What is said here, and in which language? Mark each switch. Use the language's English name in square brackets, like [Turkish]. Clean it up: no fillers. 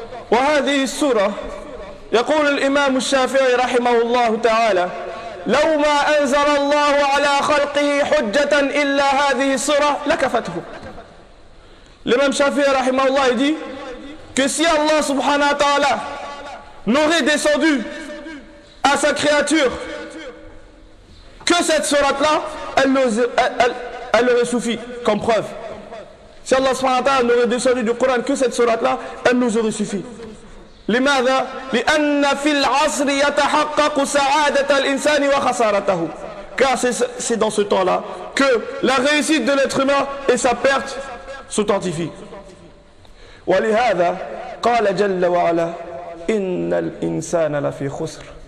[Arabic] وهذه السورة يقول الإمام الشافعي رحمه الله تعالى لو ما أنزل الله على خلقه حجة إلا هذه السورة لكفته. الإمام الشافعي رحمه الله يقول [French] que si Allah subhanahu wa ta'ala n'aurait descendu à sa créature que cette sourate là, elle aurait suffi comme preuve. Si Allah subhanahu wa ta'ala n'aurait descendu du Coran que cette sourate là, elle nous aurait suffi. [Arabic] لماذا؟ لأن في العصر يتحقق سعادة الإنسان وخسارته. [French] Car c'est dans ce temps-là que la réussite de l'être humain et sa perte s'authentifient. [Arabic] ولهذا قال جل وعلا إن الإنسان لفي خسر.